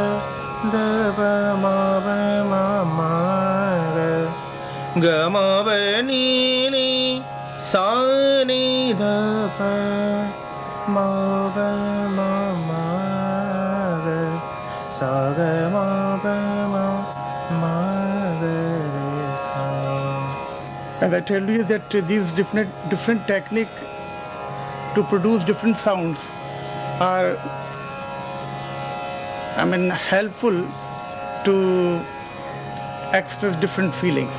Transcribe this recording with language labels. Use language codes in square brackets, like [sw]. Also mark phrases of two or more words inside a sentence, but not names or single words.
[en] ma ba ma ma ga ma ba ni sa ni da pa ma ba ma ma ga sa ga ma ba ma ma ga re sa. And I tell you that these different technique to produce different sounds are, helpful to express different feelings.